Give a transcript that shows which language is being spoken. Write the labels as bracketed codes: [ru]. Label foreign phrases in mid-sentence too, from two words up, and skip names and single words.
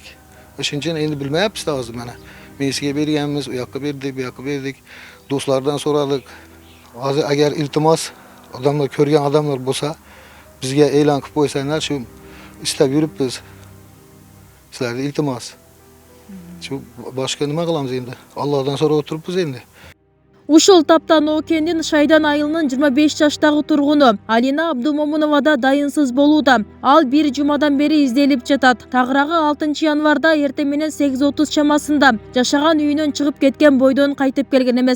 [uz] O'shuning uchun endi bilmayapmiz hozir mana. Mesiga berganmiz, u yoqqa berdik, bu yoqqa berdik. Do'stlardan so'radik. Hozir agar iltimos odamlar ko'rgan odamlar bo'lsa, bizga e'lon qilib qo'ysanglar, shu istab yuribmiz. Sizlarga iltimos. Shu boshqa nima qilamiz endi? Allohdan so'rab o'tiribmiz endi. [ky] Ушул тапта Ноокендин Шайдан айылынын 25 жаштагы тургуну Алина Абдумомунова да дайынсыз болууда. Ал бир жумадан бери изделип жатат. Тагыраагы 6 январда эртең менен 8:30 чамасында жашаган үйүнөн чыгып кеткен бойдон кайтып келген эмес.